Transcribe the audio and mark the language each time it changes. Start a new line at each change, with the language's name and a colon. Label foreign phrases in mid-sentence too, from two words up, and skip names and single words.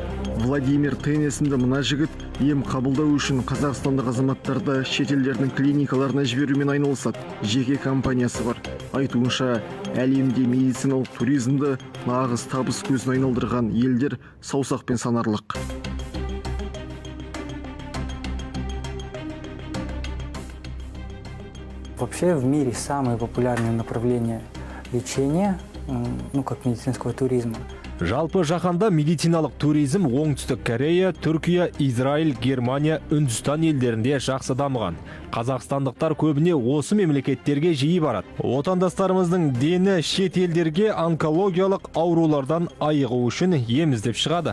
Kazakh: Владимир Тенесінді мына жігіт ем қабылдау үшін қазақстандық азаматтарды шетелдердің клиникаларына жіберумен айналысады. Жеке компаниясы бар. Айтуынша, әлемде медициналық туризмді нағыз табыс көзін айналдырған елдер саусақпен санарлық.
Russian: Вообще в мире самые популярные направления лечения, как медицинского туризма.
Kazakh: Жалпы жаһанда медициналық туризм Оңтүстік Корея, Түркия, Израиль, Германия, Үндістан елдерінде жақсы дамыған. Қазақстандықтар көбіне осы мемлекеттерге жиі барады. Отандастарымыздың дені шет елдерге онкологиялық аурулардан айығу үшін ем іздеп шығады.